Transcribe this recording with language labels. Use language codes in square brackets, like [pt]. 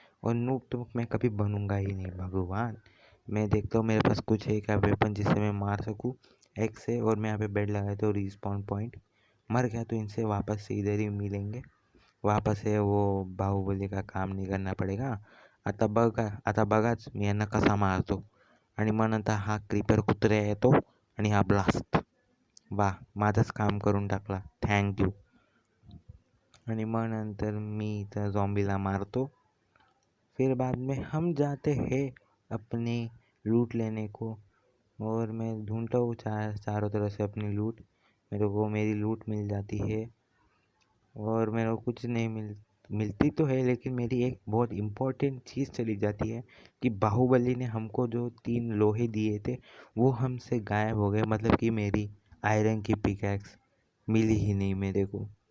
[hi] और नूब तो मैं कभी बनूंगा ही नहीं. भगवान, मैं देखता हूँ मेरे पास कुछ है क्या वेपन जिससे मैं मार सकूँ एक्स से. और मैं यहाँ पे बेड लगाता हूँ रिस्पॉन पॉइंट. मर गया तो इनसे वापस से इधर ही मिलेंगे. वापस से वो बाहुबली का काम नहीं करना पडेगा. [mr] आता बघाच मी यांना कसा मारतो. आणि मग नंतर हा क्रीपर कुत्र्या येतो आणि हा ब्लास्ट. वाह, माझंच काम करून टाकला, थँक्यू. आणि मग नंतर मी त्या झॉम्बीला मारतो. [hi] फिर बाद में हम जाते हैं अपने लूट लेने को. और मैं ढूंढता हूँ चारों तरफ से अपनी लूट. मेरे को मेरी लूट मिल जाती है और मेरे को कुछ नहीं मिलती तो है, लेकिन मेरी एक बहुत इम्पोर्टेंट चीज़ चली जाती है कि बाहुबली ने हमको जो 3 लोहे दिए थे वो हमसे गायब हो गए. मतलब कि मेरी आयरन की पिकैक्स मिली ही नहीं मेरे को.